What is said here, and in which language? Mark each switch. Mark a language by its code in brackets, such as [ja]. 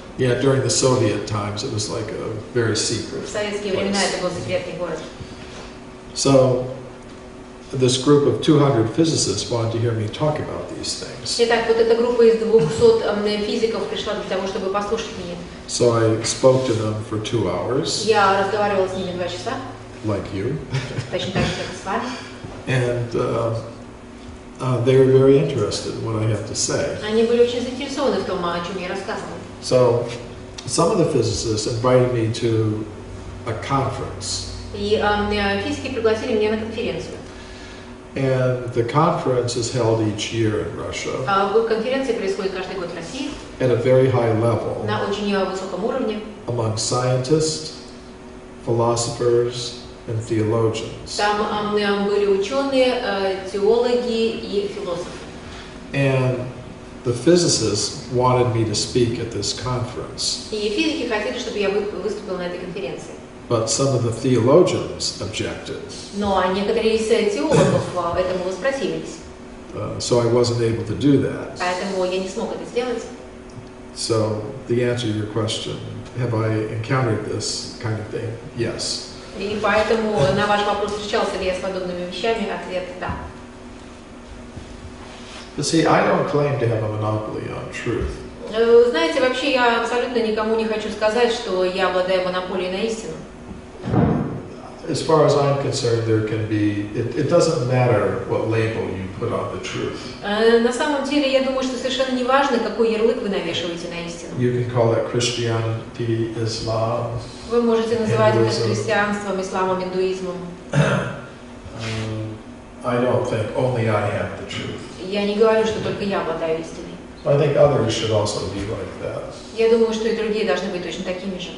[en] Yeah, during the Soviet times, it was like a very secret [ru] В советские времена это был секретный город. [en] So, this group of 200 physicists wanted to hear me talk about these things. [ru] Итак, вот эта группа из 200 физиков пришла для того, чтобы послушать меня. [en] So I spoke to them for 2 hours, [ru] Я разговаривала с ними 2 часа, [en] like you, [ru] точно так же, как и с вами. [en] and they were very interested in what I had to say. [ru] Они были очень заинтересованы в том, о чем я рассказывала. [en] So, some of the physicists invited me to a conference, [ru] И физики пригласили меня на конференцию. [en] and the conference is held each year in Russia [ru] Конференция происходит каждый год в России [en] at a very high level [ru] на очень высоком уровне. [en] among scientists, philosophers, and theologians. [ru] Там были ученые, теологи и философы. [en] And the physicists wanted me to speak at this conference, [ru] И физики хотели, чтобы я выступила на этой конференции. [en] but some of the theologians objected, [ru] Но некоторые из теологов этому воспротивились. [en] so I wasn't able to do that. [ru] Поэтому я не смог это сделать. [en] So the answer to your question, have I encountered this kind of thing? Yes. [ru] И поэтому на ваш вопрос, встречался ли я с подобными вещами, ответ – да. [en] But see, I don't claim to have a monopoly on truth. [ru] Знаете, вообще я абсолютно никому не хочу сказать, что я обладаю монополией на истину. [en] As far as I'm concerned, there can be, it doesn't matter what label you put on the truth. [ru] На самом деле, я думаю, что совершенно не важно, какой ярлык вы навешиваете на истину. [en] You can call it Christianity, Islam. [ru] Вы можете называть это христианством, исламом, индуизмом. [en] I don't think only I have the truth. [ru] Я не говорю, что только я обладаю истиной. [en] I think others should also be like that. [ru] Я думаю, что и другие должны быть точно такими же.